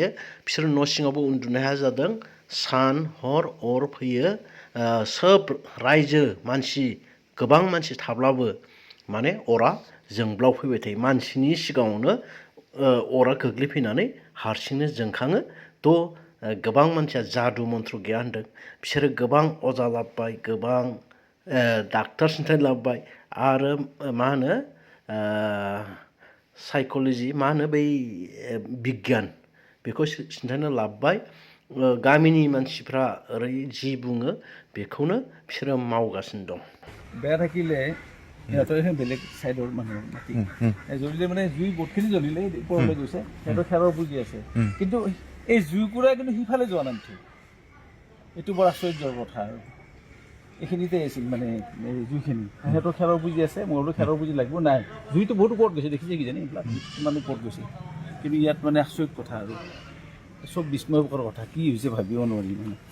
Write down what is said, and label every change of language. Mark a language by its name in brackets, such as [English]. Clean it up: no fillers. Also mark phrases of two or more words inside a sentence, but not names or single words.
[Bodo] बिसोर न' सिङावबो उन्दुनो हाया जादों सान हर अर फैयो सोब रायजो मानसि गोबां मानसि थाब्लाबो माने अरा जोंब्लावफैबाय थायो मानसिनि सिगाङावनो अरा गोग्लैफैनानै हारसिंनो जोंखाङो गोबां मानसिया जादु मन्त्र गैया होनदों बिसोरो गोबां अजा लाबोबाय गोबां डाक्टारसिनिफ्राय लाबोबाय आरो मा होनो साइक'लजि मा होनो बै बिगियान बेखौ सिन्थानो लाबोबाय गामिनि मानसिफ्रा ओरै जि बुङो बेखौनो बिसोरो मावगासिनो दं [Assamese] বেয়া থাকিলে সিহঁতৰ এখন বেলেগ ছাইডৰ মানুহ মাটি জ্বলিলে মানে জুই বহুতখিনি জ্বলিলে ওপৰলৈ গৈছে সিহঁতৰ খেৰৰ পুঁজি আছে কিন্তু এই জুইকুৰা কিন্তু সিফালে যোৱা নামটো এইটো বৰ আশ্চৰ্যৰ কথা আৰু এইখিনিতে আছিল মানে জুইখিনি সিহঁতৰ খেৰৰ পুঁজি আছে মোৰো খেৰৰ পুঁজি লাগিব নাই জুইটো বহুত ওপৰত গৈছে দেখিছে কিজানি এইবিলাক কিমান ওপৰত গৈছে কিন্তু ইয়াত মানে আচৰিত কথা আৰু চব বিস্ময়কৰ কথা কি হৈছে ভাবিব নোৱাৰি মানে